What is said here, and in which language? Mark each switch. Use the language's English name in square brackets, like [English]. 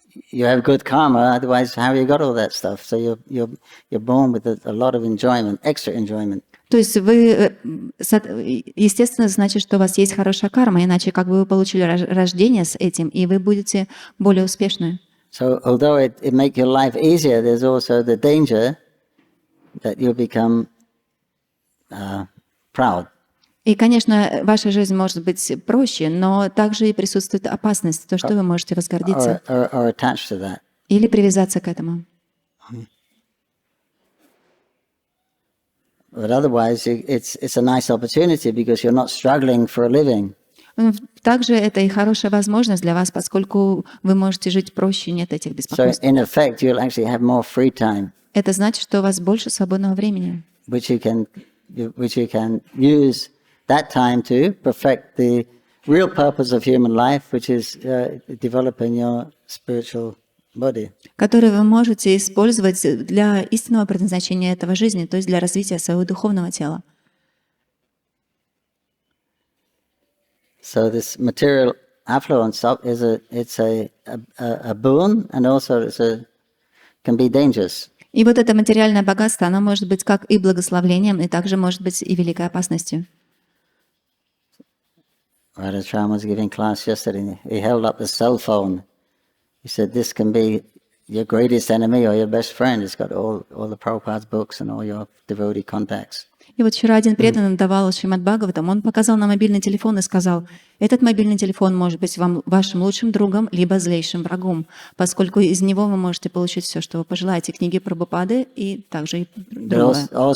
[English] You have good karma, otherwise how you got all that stuff? So you're born with a lot of enjoyment, extra enjoyment. [Russian] То есть вы, естественно, значит, что у вас есть хорошая карма, иначе как бы вы получили рождение с этим, и вы будете более успешны. [English] So although it make your life easier, there's also the danger that you'll become proud. [Russian] И, конечно, ваша жизнь может быть проще, но также и присутствует опасность, то, что вы можете возгордиться [English] or attached to that. [Russian] или привязаться к этому. [English] But otherwise, it's a nice opportunity because you're not struggling for a living. [Russian] Также это и хорошая возможность для вас, поскольку вы можете жить проще, нет этих беспокойств. [English] So in effect, you'll actually have more free time. [Russian] Это значит, что у вас больше свободного времени, [English] which you can use that time to perfect the real purpose of human life, which is developing your spiritual body. [Russian] который вы можете использовать для истинного предназначения этого жизни, то есть для развития своего духовного тела. [English] So this material affluence it's a boon, and also can be dangerous. [Russian] И вот это материальное богатство, оно может быть как и благословением, и также может быть и великой опасностью. [English] Radhacharya was giving class yesterday. He held up the cell phone. He said, "This can be your greatest enemy or your best friend. It's got all the Prabhupada's books and all your devotee contacts." [Russian] И вот вчера один преданный давал Шримад Бхагаватам, он показал на мобильный телефон и сказал, этот мобильный телефон может быть вам вашим лучшим другом, либо злейшим врагом, поскольку из него вы можете получить все, что вы пожелаете, книги Прабхупады и также и другое.